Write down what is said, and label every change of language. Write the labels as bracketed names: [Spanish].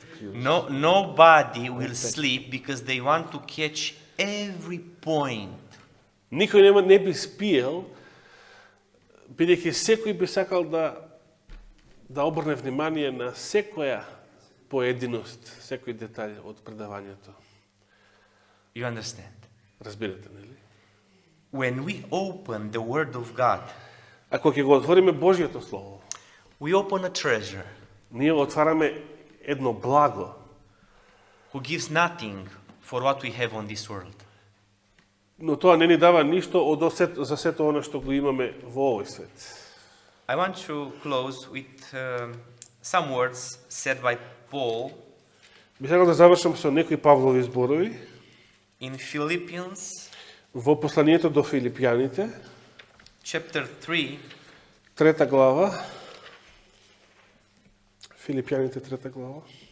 [English] Nobody will sleep because they want to catch every point. [Macedonian] Никој не би спиел, бидејќи секој би сакал да обрне внимание на секоја поединост, секој детаљ од предавањето. [English] You understand? [Macedonian] Разбирате, нели? [English] When we open the Word of God, [Macedonian] Ако ќе го отвориме Божјото Слово, [English] we open a treasure [Macedonian] ние отвараме едно благо, [English] who gives nothing for what we have on this world. [Macedonian] но тоа не ни дава ништо за сето оно што го имаме во овој свет. [English] I want to close with some words said by Paul [Macedonian] Би сакал да завршам со некои Павлови зборови [English] in Philippians [Macedonian] во посланието до Филипјаните, [English] chapter 3, [Macedonian] 3 глава, Филипјаните 3 глава,